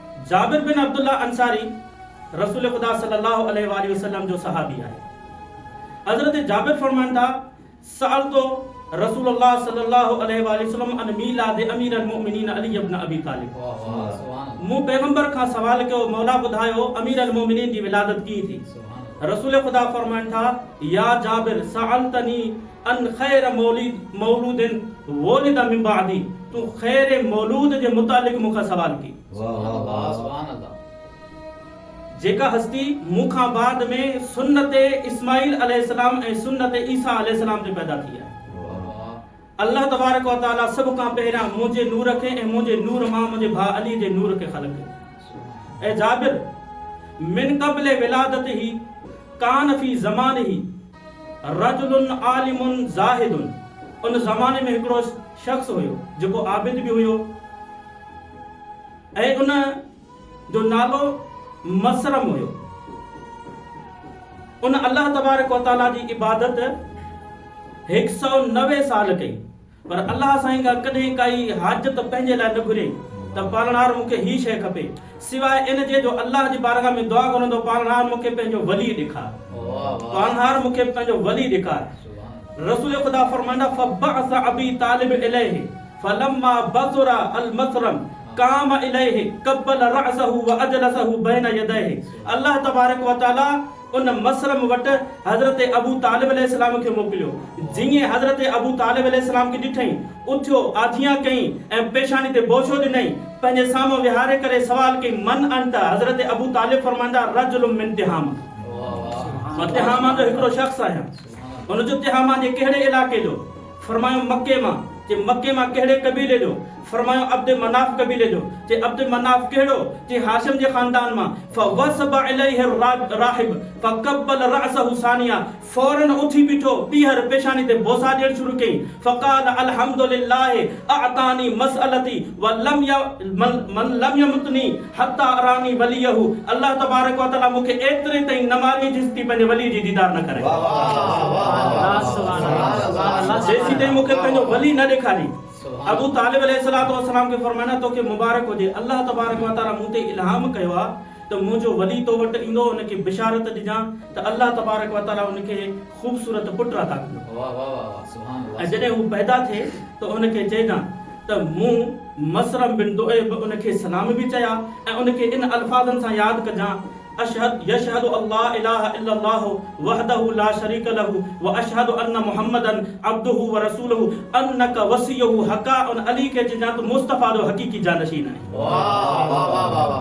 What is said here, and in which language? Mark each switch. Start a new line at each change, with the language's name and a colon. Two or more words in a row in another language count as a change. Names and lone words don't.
Sindhi: जाबिर बिन अब्दुल्ला अंसारी रसूल खुदा
Arabic: صلى الله عليه وسلم
Sindhi: जो सहाबी आहे। हज़रत जाबिर फरमाइनि था
Arabic: سألت رسول الله صلى الله عليه وسلم عن ميلاد أمير المؤمنين علي ابن أبي طالب.
Sindhi: मूं पैगंबर खां सवाल कयो, मौला ॿुधायो
Arabic: أمير المؤمنين
Sindhi: जी विलादत की थी? रसूल खुदा फरमाइनि था
Arabic: يا جابر سألتني عن خير مولود ولد من بعدي,
Sindhi: तू खैर मौलूद जे मुतालिक मूंखां सवाल की। जेका हस्ती मूंखां बाद में सुन्नत इस्माइल अलैहिस्सलाम ऐं सुन्नत ईसा अलैहिस्सलाम ते पैदा थी आहे।
Arabic: الله تبارك وتعالى
Sindhi: सभ खां पहिरियां मुंहिंजे नूर खे ऐं मुंहिंजे नूर मां मुंहिंजे भाउ अली जे नूर खे ख़लक़ कयो। ऐं
Arabic: جابر من قبل ولادته كان في زمانه رجل عالم زاهد,
Sindhi: उन ज़माने में हिकिड़ो शख्स हुयो जेको आबिद बि हुयो ऐं उन जो नालो मसरम हुयो। उन
Arabic: الله تبارك وتعالى
Sindhi: जी इबादत 190 साल कई, पर अल्लाह साईं खां कॾहिं काई हाजत पंहिंजे लाइ न घुरे त पालनहार मूंखे ही शइ खपे, सिवाय इन जे जो अल्लाह जी बारगाह में दुआ घुरंदो, पालनहार मूंखे पंहिंजो वली ॾेखार, पालनहार मूंखे पंहिंजो वली ॾेखार। रसूल खुदा फरमाईंदा
Arabic: فبعث أبي طالب إليه فلما بصر المثرم قام إليه قبل رأسه وأجلسه بين يديه. الله تبارك وتعالى
Sindhi: उन मसरम वटि हज़रत अबू तालिब अलैहिस्सलाम खे मोकिलियो। जीअं हज़रत अबू तालिब अलैहिस्सलाम खे ॾिठई, उथियो, आजियां कई ऐं पेशानी ते बोछो ॾिनई, पंहिंजे साम्हूं विहारे करे सवाल कई
Arabic: من أنت.
Sindhi: हज़रत अबू तालिब फरमाईंदा
Arabic: رجل من تهامة,
Sindhi: मां तिहामा जो हिकिड़ो शख़्स आहियां। उन जो तिहामा जे कहिड़े इलाइक़े जो? फरमायो मके मां। जे मके मां कहिड़े कबीले जो? फरमायो अब्द मनाफ कबीले जो। जे अब्द मनाफ कहिड़ो? जे हाशिम जे खानदान मां।
Arabic: فوثب إليه الراهب فقبل رأسه ثانية,
Sindhi: फौरन उथी बीठो, पीहर पेशानी ते बोसा ॾियण शुरू कई।
Arabic: فقال الحمد لله أعطاني مسألتي ولم يمتني حتى أراني وليه. الله تبارك وتعالى
Sindhi: मूंखे एतिरे ताईं न मारी जिस्ती पंहिंजे वली जी दीदार न करे, जेसीं ताईं मूंखे पंहिंजो वली न ॾेखारी। अबू तालिब अलैहिस्सलाम खे फरमाइना तोखे मुबारक हुजे,
Arabic: الله تبارك وتعالى
Sindhi: मूं ते इल्हाम कयो आहे त मुंहिंजो वली तो वटि ईंदो, उनखे बिशारत ॾिजां त
Arabic: الله تبارك وتعالى
Sindhi: उनखे ख़ूबसूरत पुट अता कंदो। ऐं जॾहिं हू पैदा थिए त उनखे चइजां त मूं मसरम बिन दुएब उनखे सलाम बि चया ऐं उनखे इन अल्फाज़नि सां यादि कजां
Arabic: أشهد يشهد الله إله إلا الله وحده لا شريك له وأشهد أن محمدا عبده ورسوله أنك وصيه حقا.
Sindhi: उन अली के चइजां त मुस्तफा जो हकीकी जानशीन आहे।